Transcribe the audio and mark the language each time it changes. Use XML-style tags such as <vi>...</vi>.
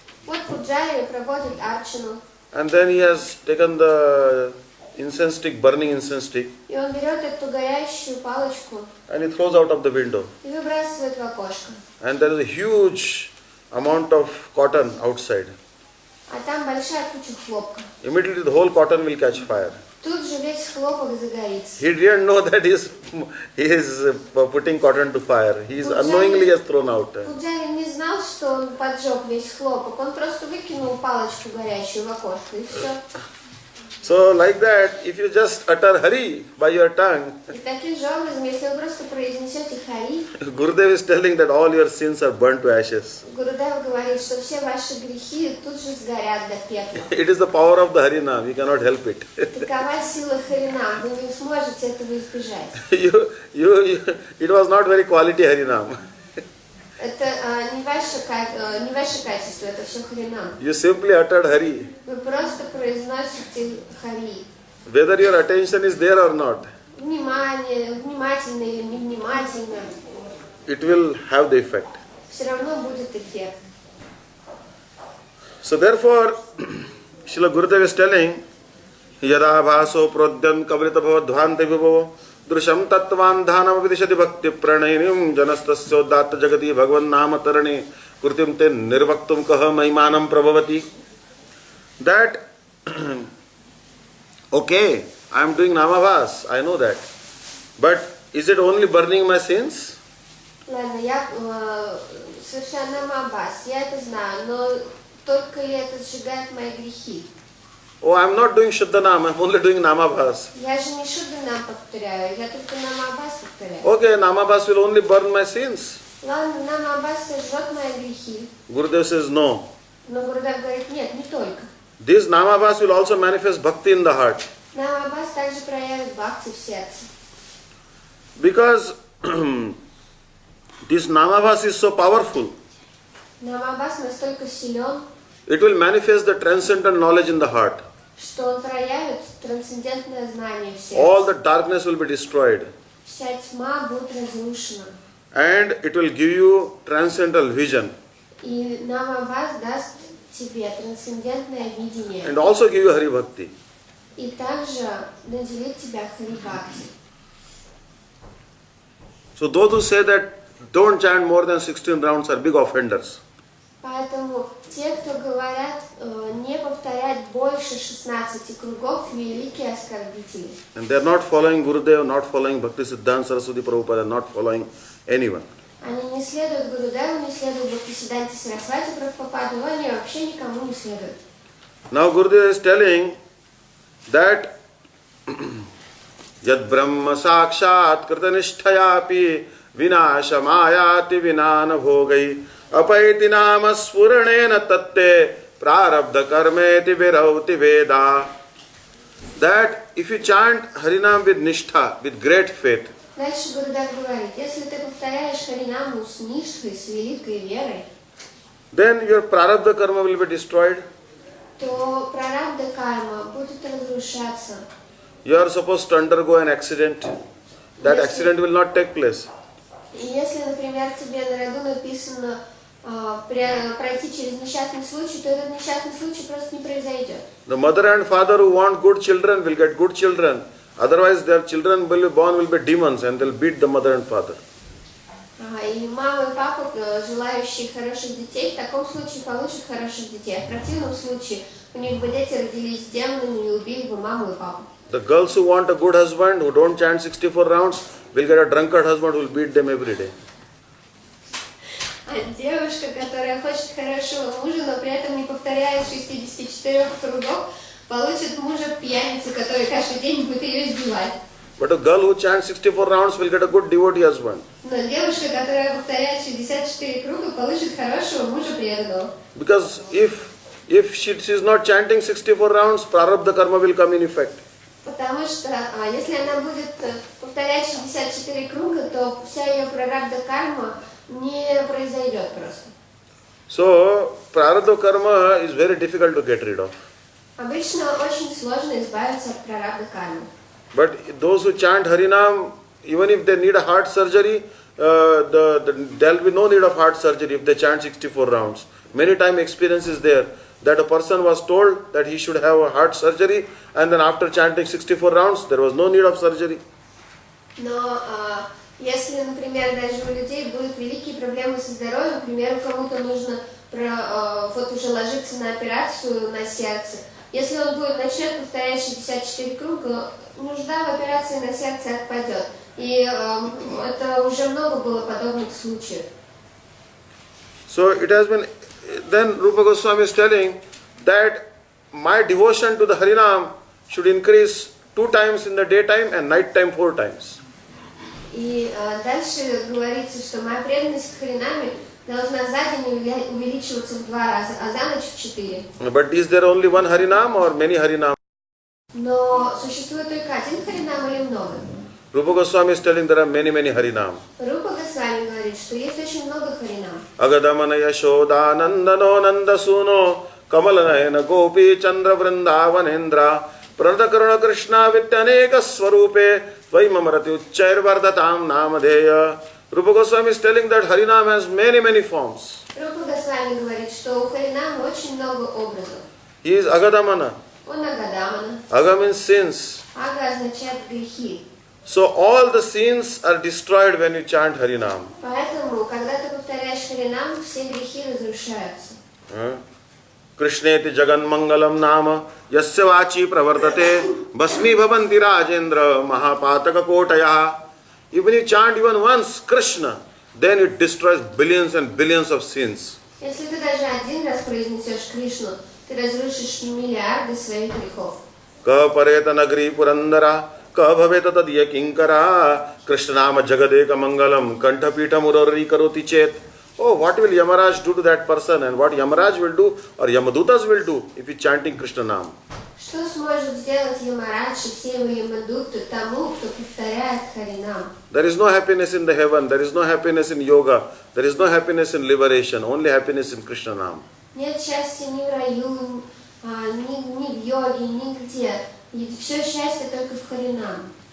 <ru>Вот Пуджари проводит арчану.</ru> <en>And then he has taken the incense stick, burning incense stick,</en> <ru>И он берет эту горящую палочку</ru> <en>and he throws out of the window.</en> <ru>и выбрасывает в окошко.</ru> <en>And there is a huge amount of cotton outside.</en> <ru>А там большая куча хлопка.</ru> <en>Immediately the whole cotton will catch fire.</en> <ru>Тут же весь хлопок загорится.</ru> <en>He didn't know that he is putting cotton to fire. He is unknowingly has thrown out.</en> <ru>Пуджари не знал, что он поджег весь хлопок. Он просто выкинул палочку горящую в окошко и все.</ru> <en>So like that, if you just utter Hari by your tongue,</en> <ru>И таким же образом, если вы просто произнесете Хари,</ru> <en>Gurudev is telling that all your sins are burnt to ashes.</en> <ru>Гурудев говорит, что все ваши грехи тут же сгорят до пепла.</ru> <en>It is the power of the Harinam. You cannot help it.</en> <ru>Такова сила Харинам, вы не сможете этого избежать.</ru> <en>It was not very quality Harinam.</en> <ru>Это не ваше качество, это все Харинам.</ru> <en>You simply uttered Hari.</en> <ru>Вы просто произносите Хари.</ru> <en>Whether your attention is there or not,</en> <ru>Внимание, внимательно или невнимательно,</ru> <en>it will have the effect.</en> <ru>все равно будет эффект.</ru> <en>So therefore, Srila Gurudev is telling,</en> <sa>Yada bhaso prodyan kavrita bhavadvante vibhavo drusham tattvan dhanam vidishati bhakti pranayinim janastasya datta jagati bhagavan nama tarane kurtim te nirvaktum kaha mahimanam prabhavati.</sa> <en>That, okay, I am doing namabhas, I know that. But is it only burning my sins?</en> <ru>Ладно, я совершаю намабхас, я это знаю, но только ли это сжигает мои грехи?</ru> <en>Oh, I am not doing Shuddhanam, I am only doing namabhas.</en> <ru>Я же не Шудданам повторяю, я только намабхас повторяю.</ru> <en>Okay, namabhas will only burn my sins.</en> <ru>Ладно, намабхас сожжет мои грехи.</ru> <en>Gurudev says no.</en> <ru>Но Гурудев говорит, нет, не только.</ru> <en>This namabhas will also manifest bhakti in the heart.</en> <ru>Намабхас также проявит бхакти в сердце.</ru> <en>Because this namabhas is so powerful,</en> <ru>Намабхас настолько силен,</ru> <en>it will manifest the transcendental knowledge in the heart.</en> <ru>что он проявит трансцендентное знание в сердце.</ru> <en>All the darkness will be destroyed.</en> <ru>Вся тьма будет разрушена.</ru> <en>And it will give you transcendental vision.</en> <ru>И намабхас даст тебе трансцендентное видение.</ru> <en>And also give you Hari Bhakti.</en> <ru>И также наделит тебя Хари-бхакти.</ru> <en>So those who say that don't chant more than 16 rounds are big offenders.</en> <ru>Поэтому те, кто говорят не повторять больше 16 кругов, великие оскорбители.</ru> <en>And they are not following Gurudev, not following Bhaktisiddhanta Saraswati Prabhupada, not following anyone.</en> <ru>Они не следуют Гурудеву, не следуют Бхактиведантой Сарасвати Прабхупаду, они вообще никому не следуют.</ru> <en>Now Gurudev is telling that</en> <sa>Yad Brahma Sakshat Kritanishthayapi Vinashamayati Vinana Bhogai Apaiti Nama Spuranena Tatte Prarabdha Karmeti Virauti Veda.</sa> <en>That if you chant Harinam with Nishtha, with great faith,</en> <ru>Дальше Гурудев говорит, если ты повторяешь Харинаму с ништхой, с великой верой,</ru> <en>then your Prarabdha Karma will be destroyed.</en> <ru>то прарабдха карма будет разрушаться.</ru> <en>You are supposed to undergo an accident. That accident will not take place.</en> <ru>И если, например, тебе на роду написано пройти через несчастный случай, то этот несчастный случай просто не произойдет.</ru> <en>The mother and father who want good children will get good children. Otherwise, their children will be born will be demons and they'll beat the mother and father.</en> <ru>мама и папа, желающие хороших детей, в таком случае получат хороших детей. В противном случае у них бы дети родились демонами и убили бы маму и папу.</ru> <en>The girls who want a good husband, who don't chant 64 rounds, will get a drunkard husband who will beat them every day.</en> <ru>А девушка, которая хочет хорошего мужа, но при этом не повторяет 64 кругов, получит мужа пьяницу, который каждый день будет ее избивать.</ru> <en>But a girl who chants 64 rounds will get a good devotee husband.</en> <ru>Но девушка, которая повторяет 64 круга, получит хорошего мужа преданного.</ru> <en>Because if she is not chanting 64 rounds, prarabdha karma will come in effect.</en> <ru>Потому что если она будет повторять 64 круга, то вся ее прарабдха карма не произойдет просто.</ru> <en>So, prarabdha karma is very difficult to get rid of.</en> <ru>Обычно очень сложно избавиться от прарабдха кармы.</ru> <en>But those who chant Harinam, even if they need a heart surgery, there will be no need of heart surgery if they chant 64 rounds. Many times experience is there that a person was told that he should have a heart surgery, and then after chanting 64 rounds, there was no need of surgery.</en> <ru>Но если, например, даже у людей будут великие проблемы со здоровьем, например, кому-то нужно вот уже ложиться на операцию на сердце, если он начнет повторять 64 круга, нужда в операции на сердце отпадет. И это уже много было подобных случаев.</ru> <en>So it has been, then Rupa Goswami is telling that my devotion to the Harinam should increase 2 times in the daytime and night time 4 times.</en> <ru>И дальше говорится, что моя преданность к Харинаме должна за день увеличиваться в 2 раза, а за ночь в 4.</ru> <en>But is there only one Harinam or many Harinam?</en> <ru>Но существует только один Харинам или много?</ru> <en>Rupa Goswami is telling there are many Harinam.</en> <ru>Рупа Госвами говорит, что есть очень много Харинам.</ru> <sa>Agadamana Yashoda Nandano Nandasuno Kamalanayana Gopi Chandra Vrindavanendra Pradakaruna Krishna Vityaneka Swarupe Tvaimamarati Uchchair Vardatam Namadeya.</sa> <en>Rupa Goswami is telling that Harinam has many forms.</en> <ru>Рупа Госвами говорит, что у Харинама очень много образов.</ru> <en>He is Agadamana.</en> <ru>Он Агадамана.</ru> <en>Aga means sins.</en> <ru>Ага означает грехи.</ru> <en>So all the sins are destroyed when you chant Harinam.</en> <ru>Поэтому, когда ты повторяешь Харинам, все грехи разрушаются.</ru> <sa>Krishneti Jagan Mangalam Nama Yasya Vachi Pravartate Basmi Bhavanti Rajendra Mahapataka Kotaya.</sa> <en>Even you chant even once Krishna, then it destroys billions and billions of sins.</en> <ru>Если ты даже один раз произнесешь Кришну, ты разрушишь миллиарды своих грехов.</ru> <sa>Ka Pareta Nagri Purandara Ka Bhaveta Tadya Kinkara Krishnama Jagadeka Mangalam Kantapita Murari Karoti Chet.</sa> <en>Oh, what will Yamaraj do to that person, and what Yamaraj will do or Yamadutas will do if he is chanting Krishna Nam?</en> <ru>Что сможет сделать Ямарадж и все его Ямадуты тому, кто повторяет Харинам?</ru> <en>There is no happiness in the heaven, there is no happiness in yoga, there is no happiness in liberation, only happiness in Krishna Nam.</en> <ru>Нет счастья ни в раю, ни в йоге, нигде. И все счастье только в Харинам.</ru>